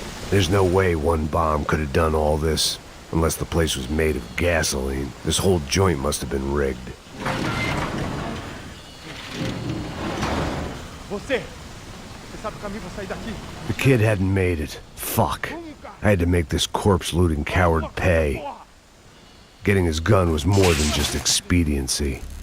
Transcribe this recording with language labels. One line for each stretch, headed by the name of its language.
English: There's no way one bomb could have done all this, unless the place was made of gasoline. This whole joint must have been rigged.
Portuguese: Você sabe o caminho pra sair daqui?
English: The kid hadn't made it. Fuck. I had to make this corpse-looting coward pay. Getting his gun was more than just expediency.